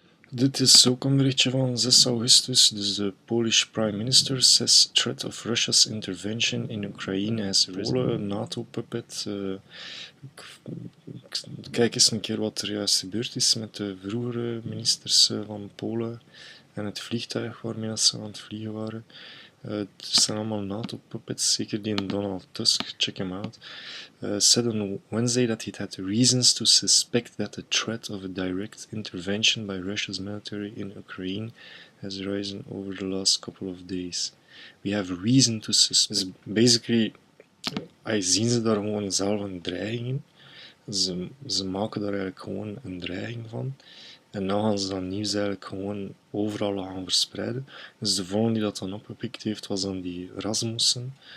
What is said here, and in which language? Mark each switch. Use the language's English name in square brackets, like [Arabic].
[Dutch] Dit is ook een berichtje van 6 augustus. Dus de [English] Polish Prime Minister says threat of Russia's intervention in Ukraine has risen. NATO-puppet. [Dutch] Kijk eens een keer wat er juist gebeurd is met de vroegere ministers van Polen en het vliegtuig waarmee ze aan het vliegen waren. Het zijn allemaal NATO-puppets, zeker die in Donald Tusk, [English] check him out. Said on Wednesday that it had reasons to suspect that the threat of a direct intervention by Russia's military in Ukraine has risen over the last couple of days. We have reason to suspect. [Dutch] Dus basically, zien ze daar gewoon zelf een dreiging in. Ze maken daar eigenlijk gewoon een dreiging van. En nu gaan ze dat nieuws eigenlijk gewoon overal gaan verspreiden. Dus de volgende die dat dan opgepikt heeft, was dan die Rasmussen.